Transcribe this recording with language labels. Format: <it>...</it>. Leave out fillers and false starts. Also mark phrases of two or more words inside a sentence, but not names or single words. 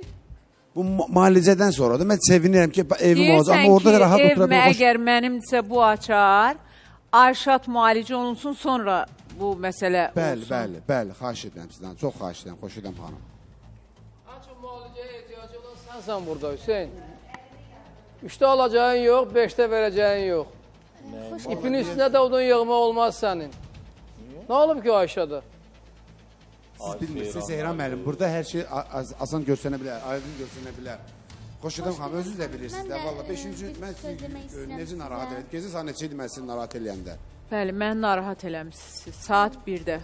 <az>Bu müalicədən sonra da mən sevinirəm ki, evim olacaq. Amma orada da rahat otura bilmirəm. Deyirsən ki, əgər mənimsə bu açar, Ayşat müalicə olunsun, sonra bu məsələ olsun. Bəli, xahiş edirəm sizdən. Çox xahiş edirəm, xoş edirəm xanım. Açın müalicəyə ehtiyacı olan sənsən burada Hüseyin.</az> <tr>3'te alacağın yok, 5'te vereceğin yok. İpin üstüne de odun yığma olmaz senin. Ne olub ki o aşağıda?</tr> <az>Siz bilmirsiniz Zehran müəllim, burada hər şey asan görsənə bilər, aydın görsənə bilər. Xoş edirəm xanım, özünüz də bilirsiniz də. Valla 5-ci mən sizi necə narahat edin? Gecə saat neçə idi mən sizi narahat eləyəndə? Bəli, mən narahat eləmişsiniz. Saat 1-də.</az>